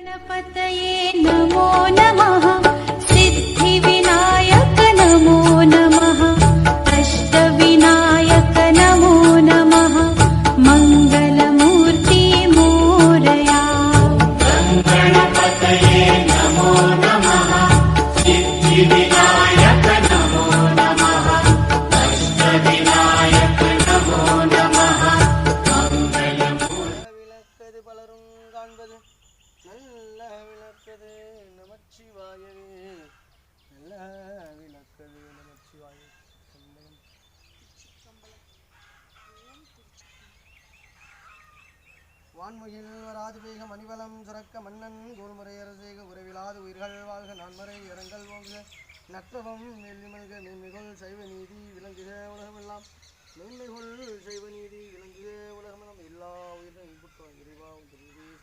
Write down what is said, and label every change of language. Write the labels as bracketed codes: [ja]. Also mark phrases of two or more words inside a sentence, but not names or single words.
[sa] गणपतये नमो नमः सिद्धिविनायक नमो नमः अष्टविनायक नमो नमः मङ्गलमूर्ति मोरया गणपतये नमो नमः सिद्धिविनायक नमो नमः अष्टविनायक नमो नमः [ta] விளக்கது பலரும் காண்பது நல்ல விளக்கது நமச்சிவாயவே நல்ல விளக்கது நமச்சிவாயே வான்முகில் வராது வேக மணிவலம் சுரக்க மன்னன் கோல்முறை அரசேக உறவிலாது உயிர்கள் வாழ்க நான்மறை இரங்கல் ஓங்குக நற்றவம் நெல்லிமல்க மேன்மைகொள் சைவ நீதி விளங்குக உலகமெல்லாம் மேன்மைகொள் சைவ நீதி விளங்குக உலகமெல்லாம் எல்லா உயிரும் இன்புற்றம் இறைவா